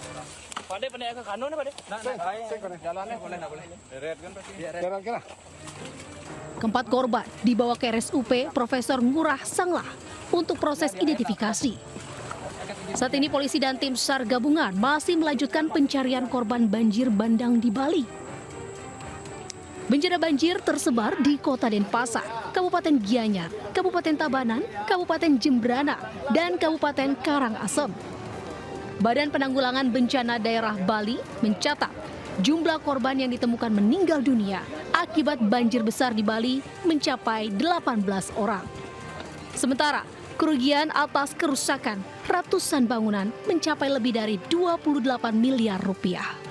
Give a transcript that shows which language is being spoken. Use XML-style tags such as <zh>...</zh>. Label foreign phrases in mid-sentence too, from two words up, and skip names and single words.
<id>Keempat korban dibawa ke RSUP Profesor Ngurah Sanglah untuk proses identifikasi. Saat ini polisi dan tim SAR gabungan masih melanjutkan pencarian korban banjir bandang di Bali. Bencana banjir tersebar di Kota Denpasar, Kabupaten Gianyar, Kabupaten Tabanan, Kabupaten Jembrana, dan Kabupaten Karangasem. Badan Penanggulangan Bencana Daerah Bali mencatat jumlah korban yang ditemukan meninggal dunia akibat banjir besar di Bali mencapai 18 orang. Sementara kerugian atas kerusakan ratusan bangunan mencapai lebih dari 28 miliar rupiah.</id>